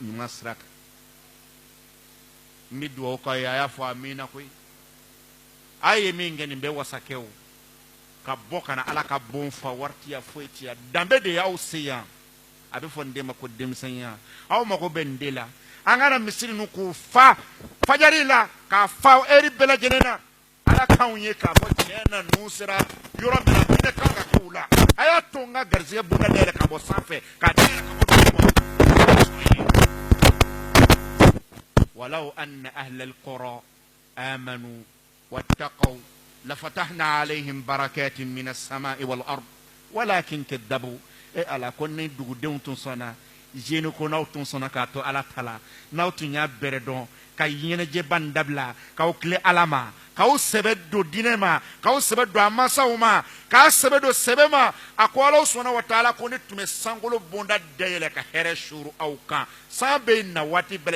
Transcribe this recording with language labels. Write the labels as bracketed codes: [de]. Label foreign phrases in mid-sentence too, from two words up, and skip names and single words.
[bm] ɲuman sira kan n bɛ dugawu k'aw ye a y'a fɔ amina koyi a ye min kɛ nin bɛ wasakɛw ka bɔ kana ala ka bon fa waritiya foyi tiya danbe de y'aw se yan a bɛ fɔ nin de ma ko denmisɛnya aw mago bɛ nin de la an kana misiri ninnu k'u fa fajari la k'a fa eri bɛɛ lajɛlen na ala k'anw ye k'a fɔ tiɲɛ na ninnu sera yɔrɔ min na hinɛ kan ka k'u la a y'a to n ka garijɛgɛ bonda dayɛlɛ ka bɔ sanfɛ k'a dayɛlɛ ka bɔ duguma [ar] ولو أن أهل القرى آمنوا واتقوا لفتحنا عليهم بركات من السماء والأرض ولكن كذبوا [bm] ala ko ne dugudenw tun sɔnna jeune ko n'aw tun sɔnna k'a to ala ta la n'aw tun y'a bɛrɛ dɔn ka ɲɛnajɛba nin dabila k'aw tile ala ma k'aw sɛbɛ don diinɛ ma k'aw sɛbɛ don a mansaw ma k'a sɛbɛ don sɛbɛ ma a ko ala sɔnna wa taala ko ne tun bɛ sankolo bonda dayɛlɛ ka hɛrɛ suru aw kan san bɛ na waati bɛɛ